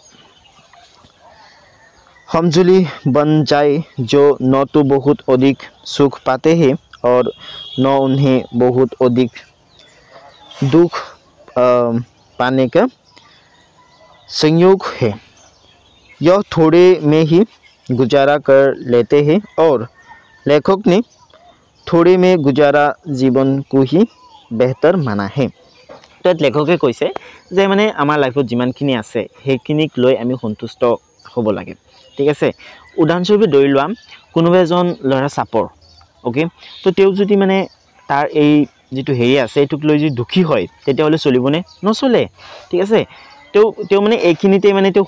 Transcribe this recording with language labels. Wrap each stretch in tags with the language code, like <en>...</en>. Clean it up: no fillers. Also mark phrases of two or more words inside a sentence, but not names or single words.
<hi>हमजुली बन जाए जो न तो बहुत अधिक सुख पाते हैं और न उन्हें बहुत अधिक दुख पाने का संयोग है यह थोड़े में ही गुजारा कर लेते हैं और लेखक ने थोड़े में गुजारा जीवन को ही बेहतर माना है</hi> <as>তাত লেখকে কৈছে যে মানে আমাৰ লাইফত যিমানখিনি আছে সেইখিনিক লৈ আমি সন্তুষ্ট হ'ব লাগে ঠিক আছে উদাহৰণস্বৰূপে ধৰি লোৱা কোনোবা এজন ল'ৰা চাপৰ ওকে তো তেওঁ যদি মানে তাৰ এই যেটো হেৰি আছে এটুক লৈ যদি দুখী হয় তেতিয়াহলে চলিবনে নচলে ঠিক আছে তেওঁ মানে এইখিনিতে মানে তেওঁ</as>